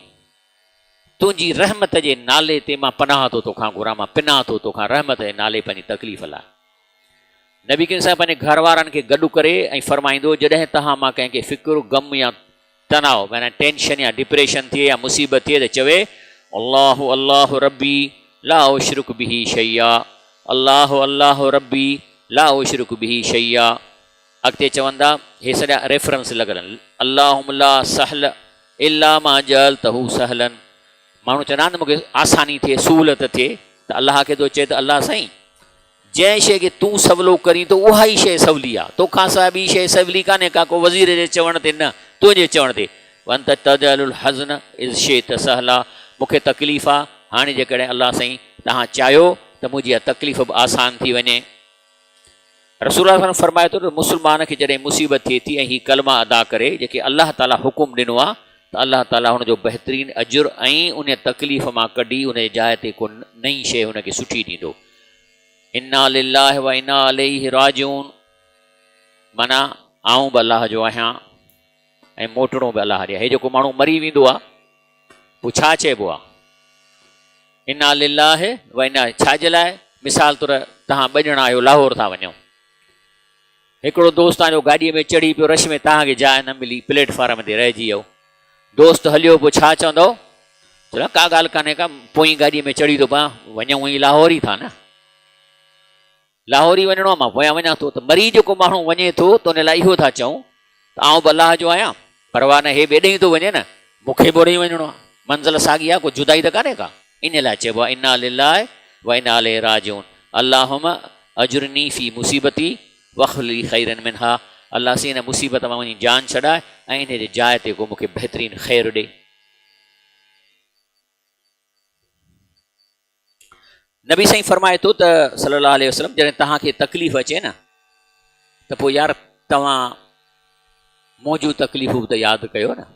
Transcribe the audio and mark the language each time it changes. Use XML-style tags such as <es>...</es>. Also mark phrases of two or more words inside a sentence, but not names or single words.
<sd>तुंहिंजी रहमत जे नाले ते मां पनाह थो तोखां घुरां, मां पिनाह थो तोखां रहमत जे नाले पंहिंजी तकलीफ़ लाइ। नबी करीम साहिब पंहिंजे घर वारनि खे गॾु करे ऐं फरमाईंदो, जॾहिं तव्हां मां कंहिंखे फ़िक्रु गम या तनाव माना टेंशन या डिप्रेशन थिए या मुसीबत थिए त चवे</sd> <ar>الله الله ربي لا أشرك به شيئا, الله الله ربي لا أشرك به شيئا.</ar> <sd>अॻिते चवंदा, हे सॼा रेफरेंस लॻल आहिनि,</sd> <ar>اللهم لا سهل إلا ما جعلته سهلا.</ar> <sd>माण्हू चवंदा आहिनि मूंखे आसानी थिए, सहूलियत थिए, त अलाह खे थो चए त अलाह साईं जंहिं शइ खे तूं सवलो करीं त उहा ई शइ सवली आहे, तोखां सवाइ ॿी शइ सवली कान्हे का, को वज़ीर जे चवण ते न, तुंहिंजे चवण ते।</sd> <ar>وأنت تجعل الحزن إذا شئت سهلا,</ar> <sd>मूंखे तकलीफ़ आहे, हाणे जेकॾहिं अलाह साईं तव्हां चाहियो त मुंहिंजी इहा तकलीफ़ बि आसान थी वञे। रसूल फरमाए थो त मुस्लमान खे जॾहिं मुसीबत थिए थी ऐं हीअ कलमा अदा करे जेके अलाह ताला हुकुम ॾिनो आहे, त अलाह ताला हुनजो बहितरीनु अजुर ऐं उन तकलीफ़ मां कढी उन जी जाइ ते को नई शइ हुनखे सुठी ॾींदो।</sd> <ar>إنا لله وإنا إليه راجعون,</ar> <sd>माना आऊं बि अलाह जो आहियां ऐं मोटणो बि अलाह ॾे। हे जेको माण्हू मरी वेंदो आहे, पोइ छा चइबो आहे?</sd> <ar>إنا لله وإنا,</ar> <sd>छाजे लाइ? मिसाल तौरु तव्हां ॿ ॼणा आहियो, लाहौर था वञो, हिकिड़ो दोस्त तव्हांजो गाॾीअ में चढ़ी पियो, रश में तव्हांखे जाइ न मिली, प्लेटफार्म ते रहिजी वियो, दोस्त हलियो, पोइ छा चवंदो? चलो का ॻाल्हि कान्हे का, पोइ गाॾीअ में चढ़ी थो पिया, वञूं ई लाहौर ई था न, लाहौर ई वञिणो आहे, मां पोयां वञा थो। त मरी जेको माण्हू वञे थो त उन लाइ इहो था चऊं त आऊं बि अलाह जो आहियां, परवाह न, हे ॿिए ॾेई थो वञे न, मूंखे बि ओॾे ई वञिणो आहे, मंज़िल साॻी आहे, कोई जुदाई त कान्हे का। इन लाइ चइबो आहे</sd> <ar>إنا لله وإنا إليه راجعون، اللهم أجرني في مصيبتي واخلف لي خيرا منها,</ar> <sd>अल्लाह से हिन मुसीबत मां वञी जान छॾाए ऐं इन जे जाइ ते को मूंखे बहितरीनु ख़ैर ॾे। नबी साईं फरमाए थो त</sd> <ar>صلى الله عليه وسلم,</ar> <sd>जॾहिं तव्हांखे तकलीफ़ अचे न, त पोइ यार तव्हां मौजूद तकलीफ़ूं बि त यादि कयो न।</sd>